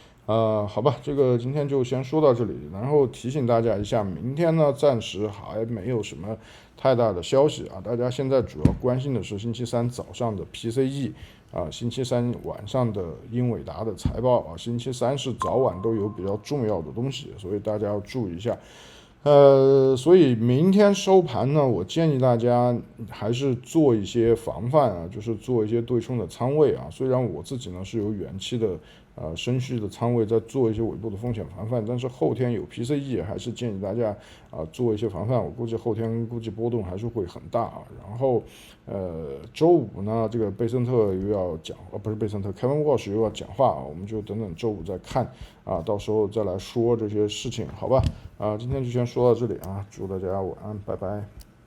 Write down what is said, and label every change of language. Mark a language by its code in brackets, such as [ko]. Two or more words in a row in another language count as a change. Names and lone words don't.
[zh] 好吧，這個今天就先說到這裡，然後提醒大家一下，明天呢暫時還沒有什麼太大的消息啊，大家現在主要關心的是星期三早上的 PCE 啊，星期三晚上的英偉達的財報啊，星期三是早晚都有比較重要的東西，所以大家要注意一下。所以明天收盤呢，我建議大家還是做一些防範啊，就是做一些对冲的倉位啊。虽然我自己呢是有远期的升息的倉位在做一些尾部的風險防範，但是後天有 PCE 還是建議大家做一些防範。我估計後天波動還是會很大啊。然後周五呢，這個貝森特又要講，不是貝森特 ，Kevin Walsh 又要講話啊，我們就等周五再看啊，到時候再來說這些事情，好吧？今天就先說到這裡啊，祝大家晚安，拜拜。